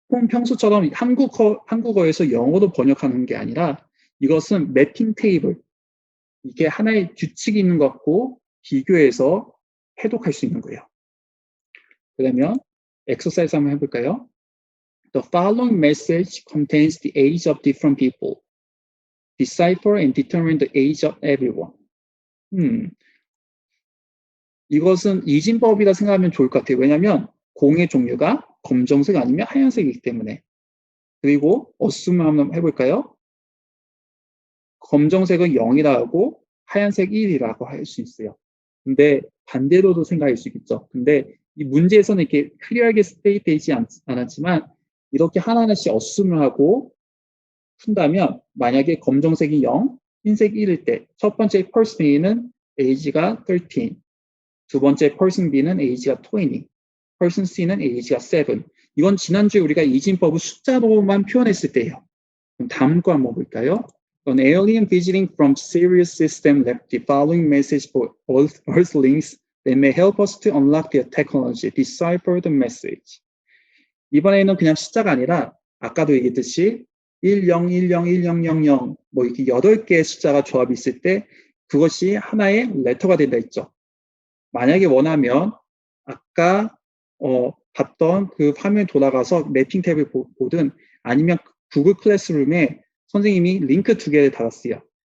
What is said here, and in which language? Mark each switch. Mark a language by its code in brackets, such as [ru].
[ko] 평소처럼 한국어에서 영어로 번역하는 게 아니라 이것은 매핑 테이블, 이게 하나의 규칙이 있는 것 같고 비교해서 해독할 수 있는 거예요. 그러면 엑서사이즈 한번 해볼까요? [en] The following message contains the age of different people. Decipher and determine the age of everyone. [ko] 이것은 이진법이라 생각하면 좋을 것 같아요. 왜냐하면 공의 종류가 검정색 아니면 하얀색이기 때문에. 그리고 어스움 한번 해볼까요? 검정색은 0이라고 하고 하얀색 1이라고 할 수 있어요. 근데 반대로도 생각할 수 있겠죠. 근데 이 문제에서는 이렇게 클리어하게 스테이트되지 않았지만 이렇게 하나하나씩 어스움을 하고 푼다면 만약에 검정색이 0, 흰색 1일 때 첫 번째 person A는 age가 13, 두 번째 person B는 age가 20, person C는 age가 7. 이건 지난주에 우리가 이진법을 숫자로만 표현했을 때예요. 그럼 다음 거 한번 볼까요? [en] An alien visiting from Sirius system left the following message for Earthlings that may help us to unlock their technology. Decipher the message. [ko] 이번에는 그냥 숫자가 아니라 아까도 얘기했듯이 10, 10, 1000, 뭐 이렇게 8개의 숫자가 조합이 있을 때 그것이 하나의 레터가 된다 했죠. 만약에 원하면 아까 봤던 그 화면에 돌아가서 매핑 탭을 보든 아니면 구글 클래스룸에 선생님이 링크 2개를 달았어요.